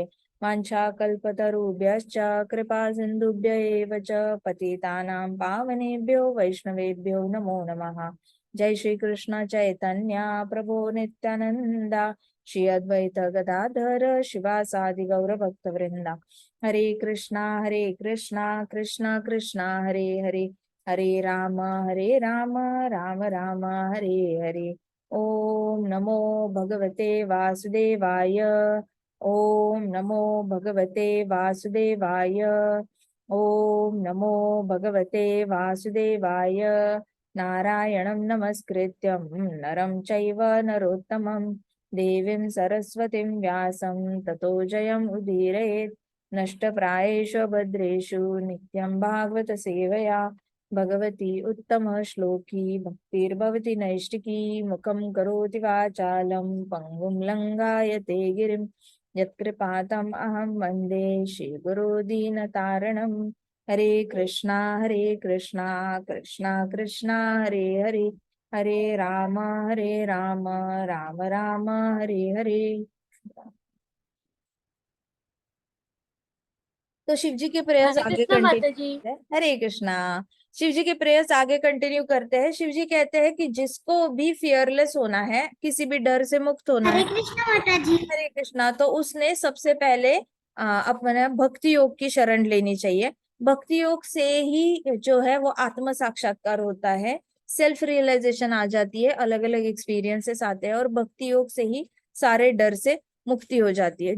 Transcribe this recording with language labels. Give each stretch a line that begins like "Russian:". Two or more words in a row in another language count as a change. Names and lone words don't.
Sanskrit: वाञ्छाकल्पतरुभ्यश्च कृपा सिन्धुभ्य एव च पतितानां पावनेभ्यो वैष्णवेभ्यो नमो नमः। जय श्री कृष्ण चैतन्य प्रभु नित्यानंदा श्री अद्वैत गदाधर शिवासादि गौर भक्त वृंदा। हरे कृष्णा कृष्णा कृष्णा हरे हरे हरे राम राम राम हरे हरे। ओम नमो भगवते वासुदेवाय। ओम नमो भगवते वासुदेवाय। ओम नमो भगवते वासुदेवाय। नारायणं नमस्कृत्यं नरं चैव नरोत्तमं देवीं सरस्वतीं व्यासं ततो जयम् उदीरयेत्। नष्टप्रायेषु भद्रेषु नित्यं भागवत सेवया भगवती उत्तम श्लोकी भक्तिर्भवति नैष्टिकी। मुखं करोति वाचालं पङ्गुं लङ्घयते गिरिं यत्कृपातम् अहं वन्दे श्रीगुरो दीनतारणं। हरे कृष्णा कृष्णा कृष्णा हरे हरे हरे राम राम राम हरे हरे।
Hindi: तो शिव जी के प्रेयर्स हरे आगे कृष्णा माता कंटिन्यू जी। करते हैं। हरे कृष्णा। शिव जी के प्रेयर्स आगे कंटिन्यू करते हैं। शिव जी कहते हैं कि जिसको भी फियरलेस होना है, किसी भी डर से मुक्त होना है। हरे कृष्णा माता जी। हरे कृष्णा। तो उसने सबसे पहले अपना भक्ति योग की शरण लेनी चाहिए। भक्ति योग से ही जो है वो आत्म साक्षात्कार होता है,
English: self realization
Hindi: आ जाती है, अलग अलग एक्सपीरियंसेस आते हैं और भक्ति योग से ही सारे डर से मुक्ति हो जाती है।